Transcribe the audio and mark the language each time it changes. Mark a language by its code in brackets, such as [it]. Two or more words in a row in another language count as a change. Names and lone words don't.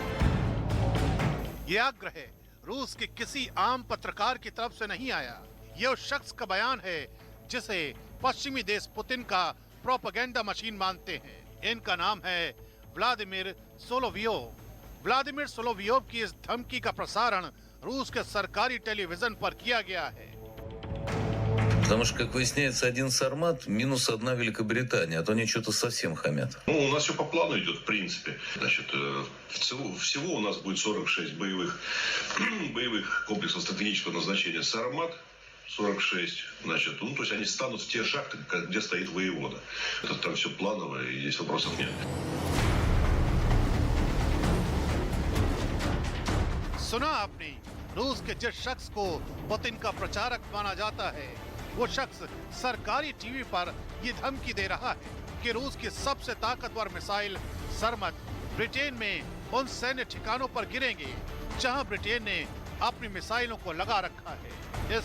[hi] यह आग्रह रूस के किसी आम पत्रकार की तरफ से नहीं आया। यह उस शख्स का बयान है जिसे पश्चिमी देश पुतिन का [en] propaganda machine [hi] मानते हैं। इनका नाम है व्लादिमीर सोलोवियोव। व्लादिमीर सोलोवियोव की इस धमकी का प्रसारण रूस के सरकारी टेलीविजन पर किया गया है। [ru] Потому что, как выясняется, один Сармат минус одна Великобритания, а то они что-то совсем хамят. Ну, у нас все по плану идет, в принципе. Значит, всего у нас будет 46 боевых комплексов стратегического назначения «Сармат», 46, значит, ну, то есть они станут в те шахты, где стоит воевода. Это там все планово, и здесь вопросов нет. [hi] सुना आपने, रूस के जिस शख्स को पुतिन का प्रचारक माना जाता है, वो शख्स सरकारी टीवी पर ये धमकी दे रहा है कि रूस की सबसे ताकतवर मिसाइल सरमत ब्रिटेन में उन सैन्य ठिकानों पर गिरेंगे जहां ब्रिटेन ने अपनी मिसाइलों को लगा रखा है।